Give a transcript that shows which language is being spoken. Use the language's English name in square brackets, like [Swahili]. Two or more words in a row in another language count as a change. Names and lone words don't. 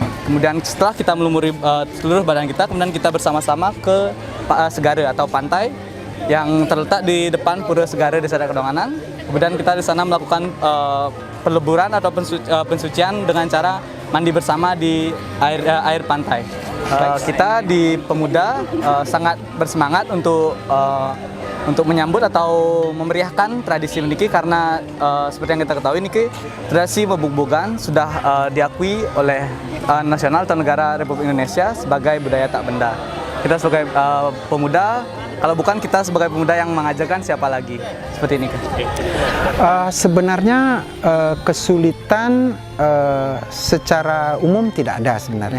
[Indonesian] Kemudian setelah kita melumuri seluruh badan kita, kemudian kita bersama-sama ke Segara atau pantai yang terletak di depan Pura Segara Desa Adat Kedonganan. Kemudian kita di sana melakukan peleburan atau pensucian dengan cara mandi bersama di air pantai. Kita di pemuda sangat bersemangat untuk menyambut atau memeriahkan tradisi niki karena seperti yang kita ketahui niki tradisi membug-bugan sudah diakui oleh nasional atau negara Republik Indonesia sebagai budaya tak benda. Kita sebagai pemuda, kalau bukan kita sebagai pemuda yang mengajarkan siapa lagi, seperti ini. Sebenarnya kesulitan secara umum tidak ada sebenarnya.